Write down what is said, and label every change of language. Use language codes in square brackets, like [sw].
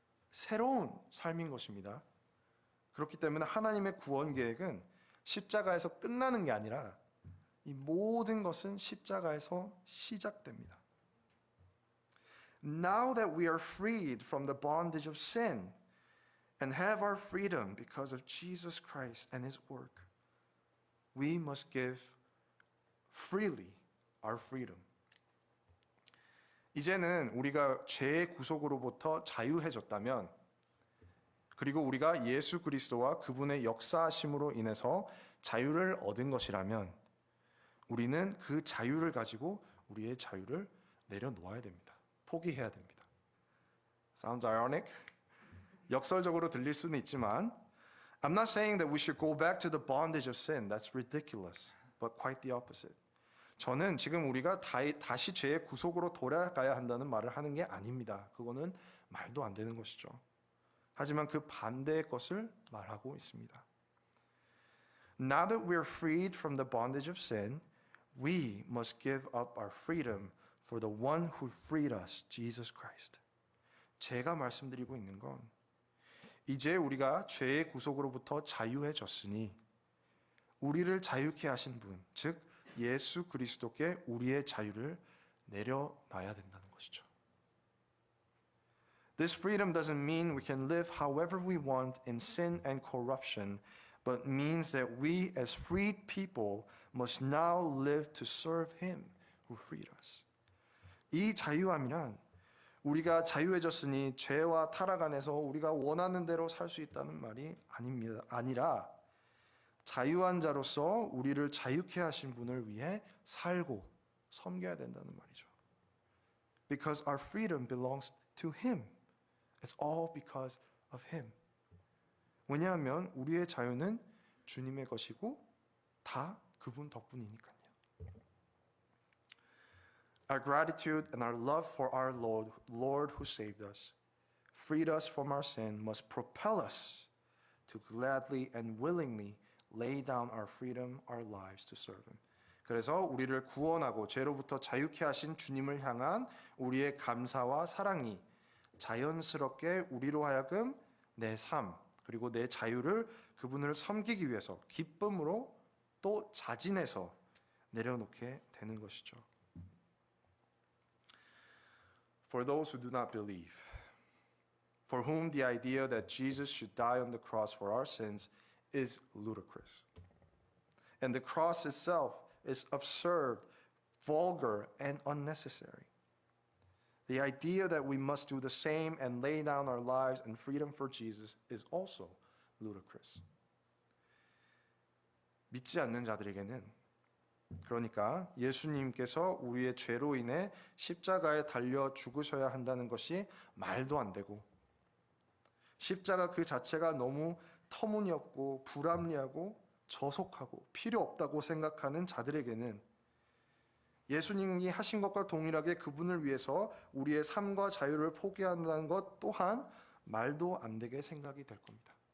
[ko] 새로운 삶인 것입니다. 그렇기 때문에 하나님의 구원 계획은 십자가에서 끝나는 게 아니라 이 모든 것은 십자가에서 시작됩니다. [en] Now that we are freed from the bondage of sin and have our freedom because of Jesus Christ and his work, we must give freely our freedom. [ko] 이제는 우리가 죄의 구속으로부터 자유해졌다면 그리고 우리가 예수 그리스도와 그분의 역사하심으로 인해서 자유를 얻은 것이라면 우리는 그 자유를 가지고 우리의 자유를 내려놓아야 됩니다. 포기해야 됩니다. [en] Sounds ironic? [ko] 역설적으로 들릴 수는 있지만 [en] I'm not saying that we should go back to the bondage of sin. That's ridiculous. But quite the opposite. [ko] 저는 지금 우리가 다시 죄의 구속으로 돌아가야 한다는 말을 하는 게 아닙니다. 그거는 말도 안 되는 것이죠. 하지만 그 반대의 것을 말하고 있습니다. [en] Now that we're freed from the bondage of sin, We must give up our freedom for the one who freed us, Jesus Christ. [ko] 제가 말씀드리고 있는 건 이제 우리가 죄의 구속으로부터 자유해졌으니 우리를 자유케 하신 분, 즉 예수 그리스도께 우리의 자유를 내려놔야 된다는 것이죠. [en] This freedom doesn't mean we can live however we want in sin and corruption, but means that we as freed people must now live to serve Him who freed us. [ko] 이 자유함이란 우리가 자유해졌으니 죄와 타락 안에서 우리가 원하는 대로 살 수 있다는 말이 아니라 자유한 자로서 우리를 자유케 하신 분을 위해 살고 섬겨야 된다는 말이죠. [en] Because our freedom belongs to Him. It's all because of Him. [ko] 왜냐하면 우리의 자유는 주님의 것이고 다 그분 덕분이니까요. [en] Our gratitude and our love for our Lord who saved us, freed us from our sin, must propel us to gladly and willingly lay down our freedom, our lives to serve Him. [ko] 그래서 우리를 구원하고 죄로부터 자유케 하신 주님을 향한 우리의 감사와 사랑이 자연스럽게 우리로 하여금 내 삶 그리고 내 자유를 그분을 섬기기 위해서 기쁨으로 또 자진해서 내려놓게 되는 것이죠. [en] For those who do not believe, for whom the idea that Jesus should die on the cross for our sins is ludicrous. And the cross itself is absurd, vulgar, and unnecessary. The idea that we must do the same and lay down our lives and freedom for Jesus is also ludicrous. [ko] 믿지 않는 자들에게는 그러니까 예수님께서 우리의 죄로 인해 십자가에 달려 죽으셔야 한다는 것이 말도 안 되고 십자가 그 자체가 너무 터무니없고 불합리하고 저속하고 필요 없다고 생각하는 자들에게는 예수님이 하신 것과 동일하게 그분을 위해서 우리의 삶과 자유를 포기한다는 것 또한 말도 안 되게 생각이 될 겁니다.